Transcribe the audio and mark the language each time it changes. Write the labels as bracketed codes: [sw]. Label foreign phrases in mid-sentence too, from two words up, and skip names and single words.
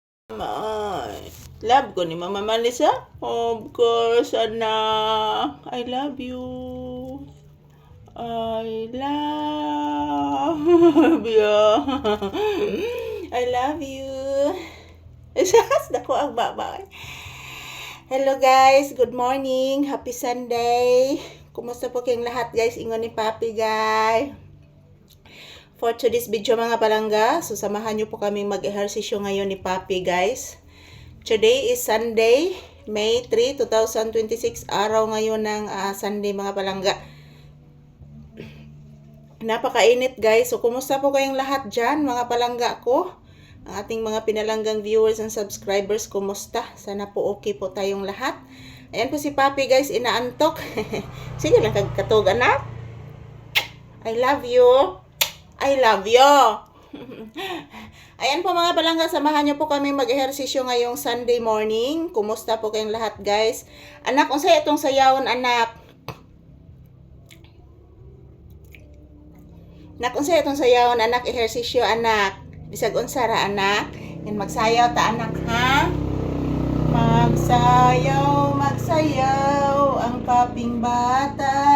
[en] Love [ceb] ko ni [en] Mama Melissa. Of course, anak. I love you. I love you. I love you. [ceb] Isas, dako ang baba. [en] Hello guys, good morning. Happy Sunday. [tl] Kumusta po kayong lahat guys? [ceb] Ingon ni Papi guys. [en] For today's video [tl] mga palangga, so samahan nyo po kaming mag-ehersisyo ngayon ni Papi guys. [en] Today is Sunday, May 3, 2026. [tl] Araw ngayon ng Sunday mga palangga. Napakainit guys. So kumusta po kayong lahat dyan mga palangga ko? Ang ating mga pinalanggang [en] viewers and subscribers, [tl] kumusta? Sana po okay po tayong lahat. Ayan po si Papi guys, inaantok. [ceb] Sige lang kagkatog anak. [en] I love you. I love you. [tl] Ayan po mga palangga, samahan nyo po kami mag-ehersisyo ngayong [en] Sunday morning. [tl] Kumusta po kayong lahat guys? [ceb] Anak, unsay itong sayawon anak? Anak, unsay itong sayawon anak? Ehersisyo anak. Bisag unsa ra anak? Yan magsayaw ta anak ha? Magsayaw, magsayaw ang paping bata.